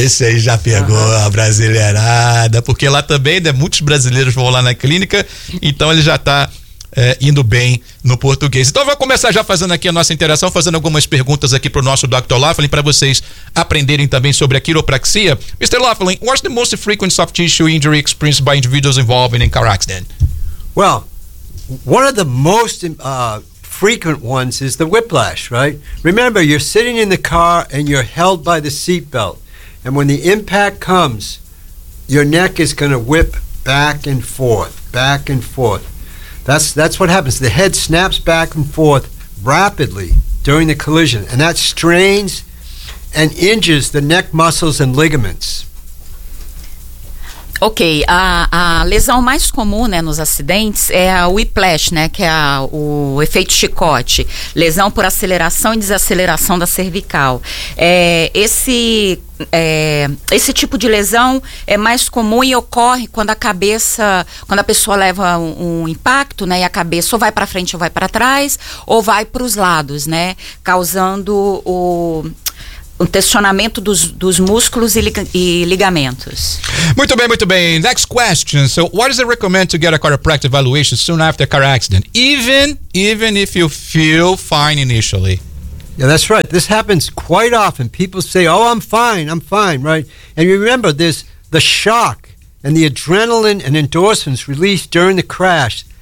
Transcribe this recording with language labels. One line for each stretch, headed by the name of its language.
Portuguese: Esse aí já pegou a brasileirada, porque lá também, né, muitos brasileiros vão lá na clínica, então ele já tá indo bem no português. Então eu vou começar já fazendo aqui a nossa interação, fazendo algumas perguntas aqui pro nosso Dr. Laughlin, para vocês aprenderem também sobre a quiropraxia.
English: Mr. Laughlin, what's the most frequent soft tissue injury experienced by individuals involved in car accident? Well, one of the most frequent ones is the whiplash, right? Remember, you're sitting in the car and you're held by the seatbelt. And when the impact comes, your neck is going to whip back and forth, back and forth. That's what happens. The head snaps back and forth rapidly during the collision, and that strains and injures the neck muscles and ligaments.
Portuguese: Ok, a lesão mais comum, né, nos acidentes é a whiplash, né, que é o efeito chicote, lesão por aceleração e desaceleração da cervical. Esse tipo de lesão é mais comum e ocorre quando a pessoa leva um impacto, né, e a cabeça ou vai para frente ou vai para trás, ou vai para os lados, né, causando o tensionamento dos músculos e ligamentos. Muito bem, muito bem.
English: Next question. So, what is it recommend to get a chiropractic evaluation soon after a car accident, even if you feel fine initially? Yeah, that's right. This happens quite often. People say, oh, I'm fine, right? And remember, there's the shock and the adrenaline and endorphins released during the crash.